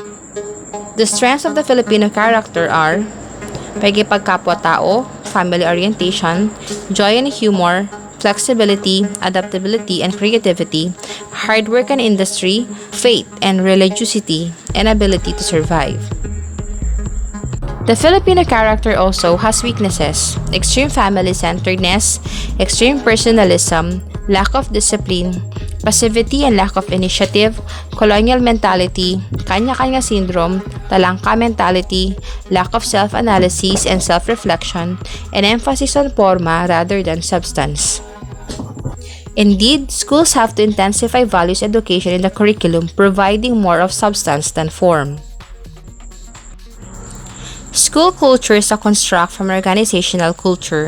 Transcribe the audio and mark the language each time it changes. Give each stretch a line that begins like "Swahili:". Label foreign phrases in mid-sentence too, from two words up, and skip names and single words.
English: The strengths of the Filipino character are pagkipagkapwa-tao, family orientation, joy and humor, flexibility, adaptability and creativity, hard work and industry, faith and religiosity, and ability to survive. The Filipino character also has weaknesses: extreme family-centeredness, extreme personalism, lack of discipline, passivity and lack of initiative, colonial mentality, kanya-kanya syndrome, talangka mentality, lack of self-analysis and self-reflection, and emphasis on forma rather than substance. Indeed, schools have to intensify values education in the curriculum, providing more of substance than form. School culture is a construct from organizational culture.